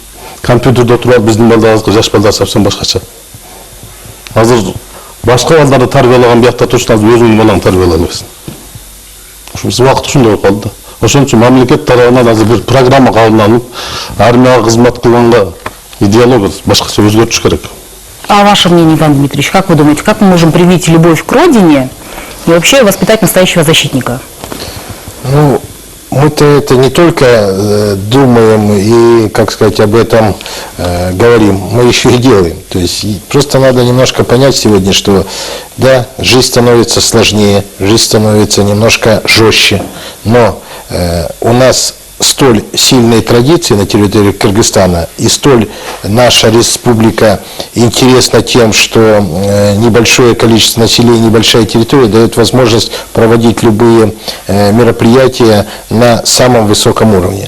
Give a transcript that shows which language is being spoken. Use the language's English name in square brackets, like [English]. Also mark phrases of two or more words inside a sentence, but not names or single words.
[Kyrgyz] Компьютерде отуруп биздин балдарыбызга, жаш балдар совсем башкача. Азыр башка балдарды тарбиялаган биякта турушун азыр өзүңдүн балаңды тарбиялай албайсың. Ушул убакыт ушундай болуп калды да. Ошон үчүн мамлекет тарабынан азыр бир программа кабыл алынып, армияга кызмат кылганга идеология башкача өзгөртүш керек. [Russian] А ваше мнение, Иван Дмитриевич, как вы думаете, как мы можем привить любовь к родине и вообще воспитать настоящего защитника? Ну, мы-то это не только думаем и, как сказать, об этом говорим, мы еще и делаем. То есть просто надо немножко понять сегодня, что да, жизнь становится сложнее, жизнь становится немножко жестче, но у нас столь сильные традиции на территории Кыргызстана и столь наша республика интересна тем, что небольшое количество населения, небольшая территория дает возможность проводить любые мероприятия на самом высоком уровне.